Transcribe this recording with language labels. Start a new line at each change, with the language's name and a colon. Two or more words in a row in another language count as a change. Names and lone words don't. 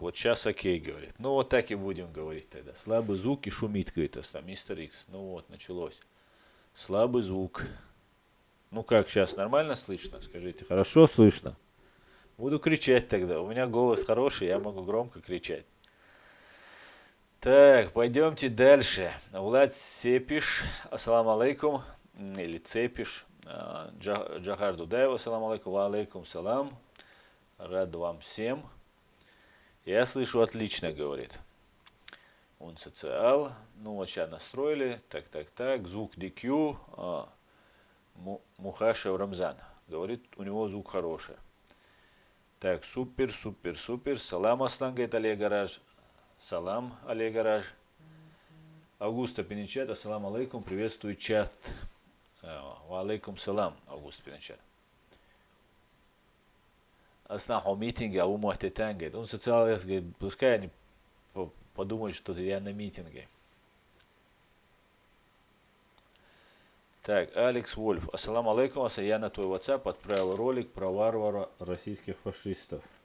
Russian: Вот сейчас окей, говорит. Ну вот так и будем говорить тогда. Слабый звук и шумит, говорит, мистер Икс. Ну вот, началось. Слабый звук. Ну как, сейчас нормально слышно? Скажите, хорошо слышно? Буду кричать тогда. У меня голос хороший, я могу громко кричать. Так, пойдемте дальше. Влад Сепиш,
Arabic: السلام عليكم.
Russian: Или Цепиш. Джахар Дудаев,
Arabic: السلام عليكم. وعليكم السلام.
Russian: Рад вам всем. Я слышу отлично, говорит. Он социал. Ну вот сейчас настроили. Так. Звук DQ. Мухашев Рамзан. Говорит, у него звук хороший. Так, супер. Салам, Аслан, говорит Олег Гараж. Салам, Олег Гараж. Августа Пиничат,
Arabic: السلام عليكم,
Russian: приветствую чат.
Arabic: وعليكم السلام,
Russian: Августа Пиничат. Аслан, о митинге, ау муахтетан, говорит. Он социальный, говорит, пускай они подумают, что я на митинге. Так, Алекс Вольф.
Arabic: السلام عليكم,
Russian: я на твой WhatsApp отправил ролик про варвара российских фашистов.